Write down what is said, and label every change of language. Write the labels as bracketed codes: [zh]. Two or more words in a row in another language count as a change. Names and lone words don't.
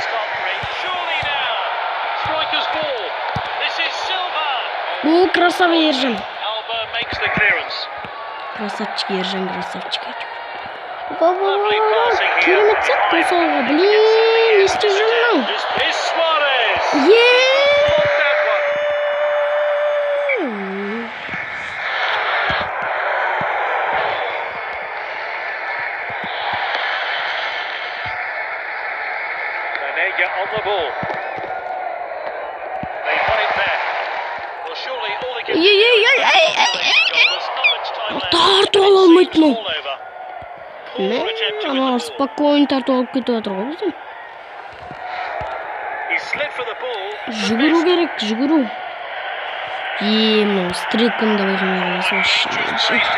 [ru] О, красава Ержан. Красавчик Ержан, красавчик. [kk] Керемет сәт қосалға. Блин, не істеп жүрмін? [en] On the ball. They won it back. Well, surely all they can [kk] Тарту алмайды ма? Ана спокойно тарту алып кетіп жатыр ғой бізден. Жүгіру керек, жүгіру. Мынау стрелканы да байқамай қаласың.